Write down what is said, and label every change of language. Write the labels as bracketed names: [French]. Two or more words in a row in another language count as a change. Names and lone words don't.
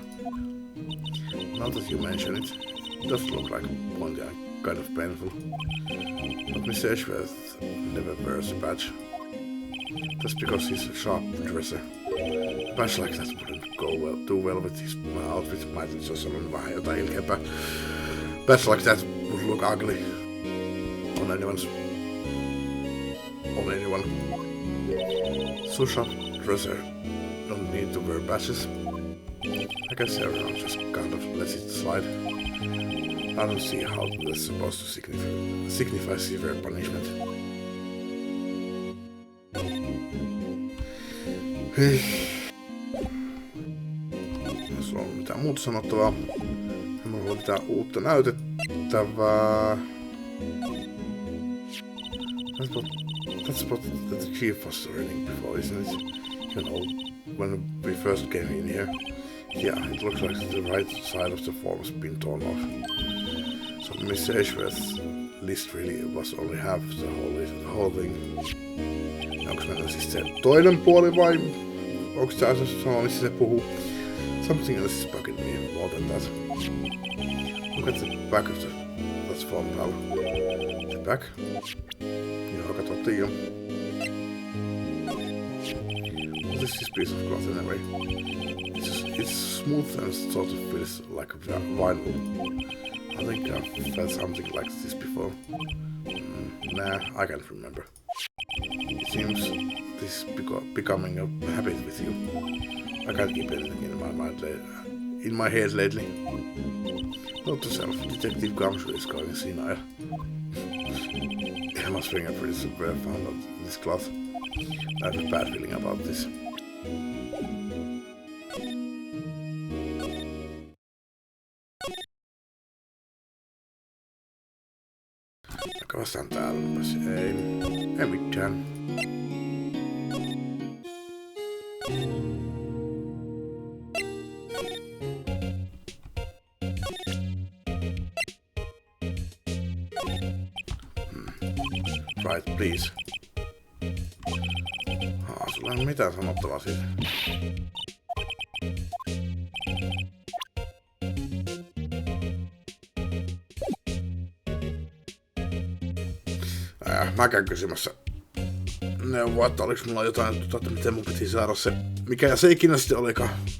[English] Now that you mention it, it does look like pointy and kind of painful. But Mr. Edgeworth never wears a badge. That's because he's a sharp dresser. A badge like that wouldn't go too well with his outfit. Might just [Finnish] on vähän jotain ilkeämpää. [English] Badge like that would look ugly on anyone. So sharp dresser don't need to wear badges. I guess everyone just kind of lets it slide. I don't see how that's supposed to signify severe punishment. [Finnish] Hei. Jos on mitään muuta sanottavaa, ei mulla ole mitään uutta näytettävää. [English] That's what the chief was reading before, isn't it? You know, when we first came in here. Yeah, it looks like the right side of the form has been torn off. So Mr. Edgeworth's list really was only half the whole thing. [Finnish] Onks meillä siis se toinen puoli vai onks tää se sama, missä se puhuu? [English] Something else is bugging me more than that. Look at the back of that form, pal. The back? [Finnish] Joo, katsottiin jo. [English] What is this piece of cloth anyway? It's smooth and sort of feels like vinyl. I think I've felt something like this before. Nah, I can't remember. It seems this is becoming a habit with you. I can't keep anything in my head lately. Note to self, Detective Gumshoe is going senile. Emma's fingerprints were found on this cloth. I have a bad feeling about this. [Finnish] Vastaan täälläpäs. Ei mitään. [English] Right, please. [Finnish] Sulla ei ole mitään sanottavaa siitä. Mä käyn kysymässä neuvoa, että oliks mulla jotain, että miten mun piti saada se, mikä se ikinä sitten olikaan.